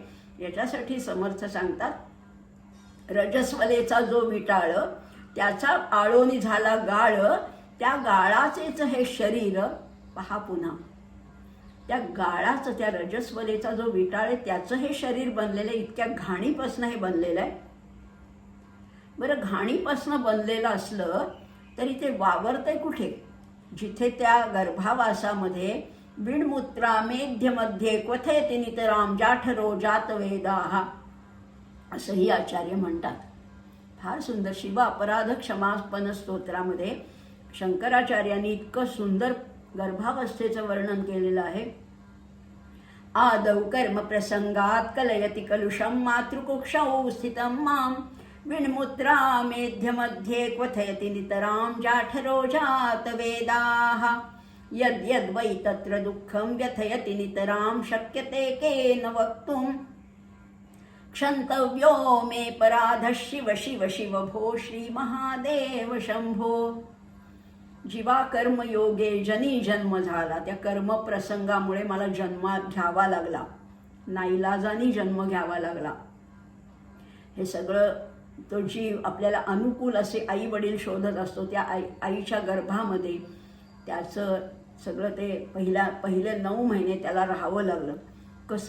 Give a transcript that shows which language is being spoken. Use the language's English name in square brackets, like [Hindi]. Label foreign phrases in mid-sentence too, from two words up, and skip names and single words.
[Marathi] याच्यासाठी समर्थ सांगतात, रजस्वलेचा जो विटाळ त्याचा आळोनी झाला गाळ, त्या गाळाचेच हे शरीर पहा पुन्हा. त्या गाळाचं, त्या रजस्वलेचा जो विटाळ आहे त्याचं हे शरीर बनलेलं आहे. इतक्या घाणीपासनं हे बनलेलं आहे. बरं, घाणीपासनं बनलेलं असलं तरी ते वावरतंय कुठे? जिथे त्या गर्भावासामध्ये [Sanskrit] विणमुत्रा मेध्यमध्ये क्वथयति नितराम जाठरो जातवेदाः [Marathi] असंही आचार्य म्हणतात. फार सुंदर शिव अपराध क्षमापन स्तोत्रामध्ये शंकराचार्यांनी इतकं सुंदर गर्भावस्थेचं वर्णन केलेलं आहे. [Sanskrit] आदौ कर्म प्रसंगात कलयति कलुषम मातृकुक्षौ स्थितं मां विण्मुत्रा मेध्यमध्ये क्वथयति नितरां जाठरो जातवेदाः यद्यद् वै तत्र दुःखं व्यथयति नितरां शक्यते केन वक्तुं क्षन्तव्यो मे पराधः शिव शिव शिव भो श्री महादेव शंभो. [Marathi] जीवा कर्मयोगे जनी जन्म झाला, त्या कर्मप्रसंगामुळे मला जन्मात घ्यावा लागला, नाईलाजानी जन्म घ्यावा लागला. हे सगळं तो जीव आपल्याला अनुकूल असे आई वडील शोधत असतो. त्या आईच्या गर्भामध्ये त्याचं सगळं ते पहिले 9 महिने त्याला राहावं लागलं.